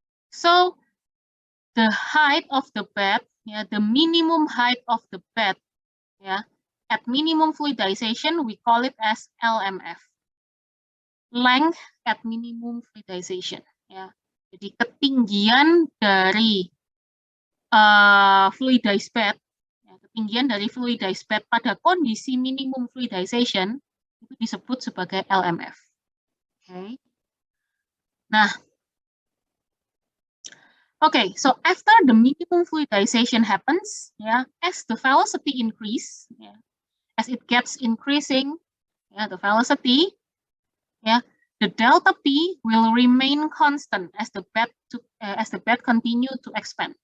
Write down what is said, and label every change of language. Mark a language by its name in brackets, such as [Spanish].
[English] So the height of the bed, yeah, the minimum height of the bed, yeah, at minimum fluidization, we call it as LMF. Length at minimum fluidization, ya. [Indonesian] Jadi ketinggian dari fluidized bed, ya, ketinggian dari fluidized bed pada kondisi minimum fluidization itu disebut sebagai LMF. [English] Okay. Nah, okay, so after the minimum fluidization happens, yeah, as the velocity increase, yeah, as it gets increasing, yeah, the velocity, yeah, the delta P will remain constant as the bed continue to expand.